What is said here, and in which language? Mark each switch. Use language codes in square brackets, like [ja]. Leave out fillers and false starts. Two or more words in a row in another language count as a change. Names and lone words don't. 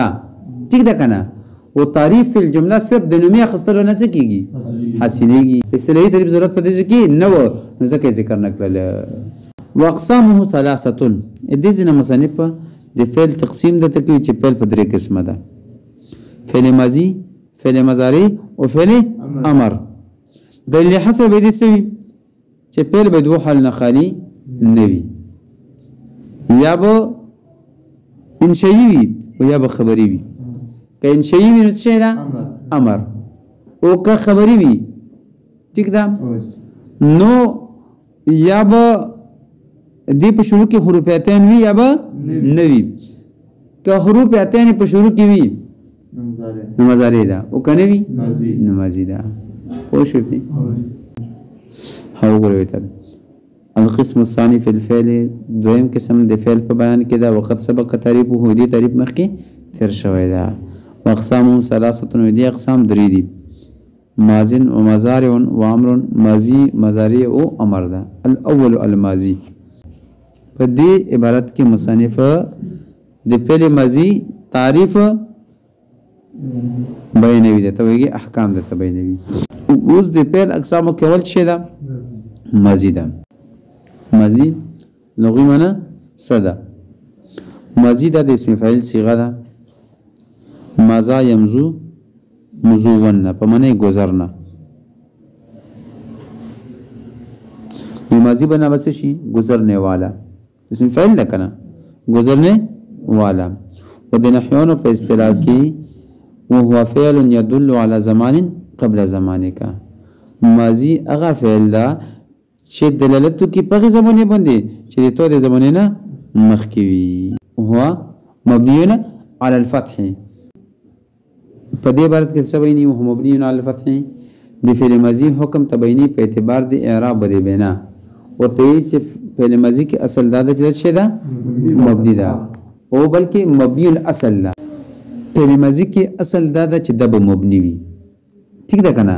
[ps] ٹھیک ده کنه؟ او تعریف فی الجمله صرف د نومي اخیستلو نه څه کېږي؟ حاصلېږي. اصطلاحي تعریف ضرورت په دې کې نه و نو ځکه یې ذکر نه کړل. [ar] واقسامه ثلاثه [ps] دې ځینې مصنف د فعل تقسیم درته کوي چې فعل په درې قسمه ده: فعل ماضي، فعل مضارع او فعل امر. دلیل حسب به دې سوي چې فعل به دوه حال نه خالي نه وي، یا به انشئي وي او یا به خبري وي. که انشئي وي نو څه ده؟ امر. او که خبري وي ټیک ده نو یا به دې په شروع کې حروف اتین وي یا به نه وي. که حروف اتین په شروع کې وي نو مضارع ده او که نه وي نو ماضي ده. پوه شوې؟ ها وګورئ ته [ar] القسم الثاني في الفعل [ps] دویم قسم د فعل په بیان کې ده. وقت سبق تعریفه دې تعریف مخکې تیر شوی ده. [ar] واقسامه ثلاثه [ps] دې اقسام درې دي: [ar] ماض و مضارع و امر. [ps] ماضي، مضارع او امر ده. [ar] الاول الماضي. [ps] په دې عبارت کې مصنف د فعل ماضي تعریف بیانوي ده، توګه احکام ده بیانوي. اوس د فعل اقسامو کې اول څه ده؟ ماضي ده. ماضي لغوي معنی څه ده؟ ماضي ده د اسم فاعل صيغه ده. [ar] ماضا يمزو مزون [ps] په معنی گذرنا. [ur] یہ ماضی بنا بس شي گزرنے والا اسم فعل [ps] ده کنه [ur] گزرنے والا. [ps] و د نحویانو په اصطلاح کې [ar] وهو فعل يدل على زمان قبل زمانك. [ps] ماضی هغه فعل ده چې دلالت کوي په هغه زمانه باندې چې د تو د زمانه نه مخکې وي. [ar] هو مبني على الفتح. [ps] په دې عبارت کې څه وایي؟ [ar] هو مبني على الفتح. [ps] د فعل ماضي حکم تبعینی په اعتبار د اعراب د بنا او ته چې فعل ماضي کې اصل دا د څه ده؟ مبني ده او بلکې مبني الاصل ده. فعل ماضي کې اصل دا د چې د مبني وي. ٹھیک ده کنه؟